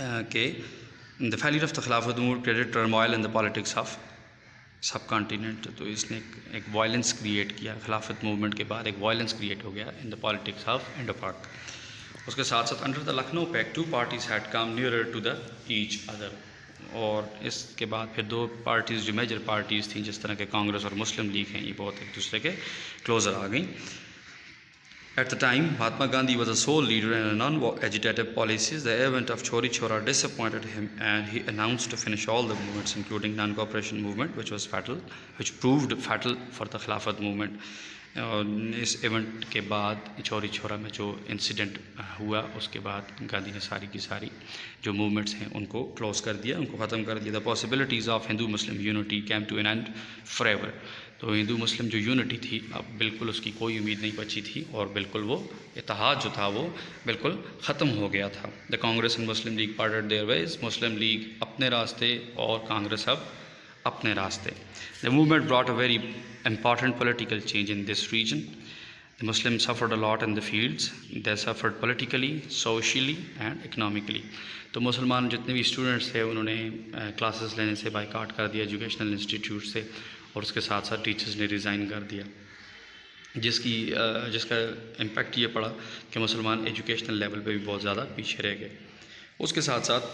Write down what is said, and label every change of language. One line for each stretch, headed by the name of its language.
English: کہ the failure of the Khilafat movement created turmoil in the politics of subcontinent.
Urdu: تو اس نے ایک وائلنس کریٹ کیا، خلافت موومنٹ کے بعد ایک وائلنس کریٹ ہو گیا
English: In the politics of Indo Pak. اس کے ساتھ ساتھ under the Lucknow pact two parties had come nearer to the each other,
Urdu: اور اس کے بعد پھر دو پارٹیز جو میجر پارٹیز تھیں جس طرح کے کانگریس اور مسلم لیگ ہیں، یہ بہت ایک دوسرے کے کلوزر آ گئیں۔
English: At the time Mahatma Gandhi was a civil leader in non agitative policies. The event of Chauri Chaura disappointed him and he announced to finish all the movements including non-cooperation movement which proved fatal for the Khilafat movement.
Urdu: اس event کے بعد چوری چھورا میں جو incident ہوا اس کے بعد گاندھی نے ساری کی ساری جو موومنٹس ہیں ان کو کلوز کر دیا، ان کو ختم کر دیا۔
English: The possibilities of Hindu Muslim unity came to an end for ever.
Urdu: تو ہندو مسلم جو یونٹی تھی اب بالکل اس کی کوئی امید نہیں بچی تھی، اور بالکل وہ اتحاد جو تھا وہ بالکل ختم ہو گیا تھا۔
English: The Congress and Muslim League parted their ways.
Urdu: Muslim league اپنے راستے اور کانگریس اب اپنے راستے۔
English: The movement brought a very important political change in this region. The Muslims suffered a lot in the fields. They suffered politically, socially and economically.
Urdu: تو مسلمان جتنے بھی اسٹوڈنٹس تھے انہوں نے کلاسز لینے سے بائیکاٹ کر دیا ایجوکیشنل انسٹیٹیوٹ سے، اور اس کے ساتھ ساتھ ٹیچرز نے ریزائن کر دیا، جس کا امپیکٹ یہ پڑا کہ مسلمان ایجوکیشنل لیول پہ بھی بہت زیادہ پیچھے رہ گئے۔ اس کے ساتھ